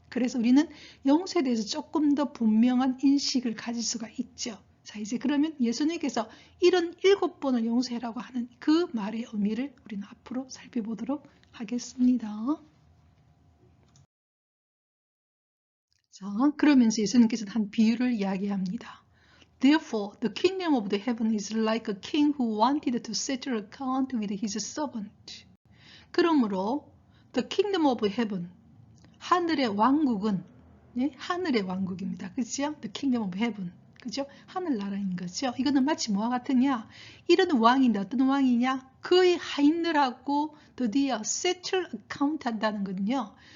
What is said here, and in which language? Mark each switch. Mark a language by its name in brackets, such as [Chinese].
[Korean] 그래서 우리는 용서에 대해서 조금 더 분명한 인식을 가질 수가 있죠. 자, 이제 그러면 예수님께서 이런 7번을 용서해라고 하는 그 말의 의미를 우리는 앞으로 살펴보도록 하겠습니다. 자, 그러면서 예수님께서는 한 비유를 이야기합니다. [English] Therefore, the kingdom of the heaven is like a king who wanted to settle account with his servant. [Korean] 그러므로 [English] the kingdom of heaven, [Korean] 하늘의 왕국은 하늘의 왕국입니다. 그렇죠? [English] The kingdom of heaven. [Korean] 그죠? 하늘나라인 거죠. 이거는 마치 뭐와 같으냐? 이런 왕인데 어떤 왕이냐? 그의 하인들하고 드디어 [English] settle account [Korean] 한다는 건요.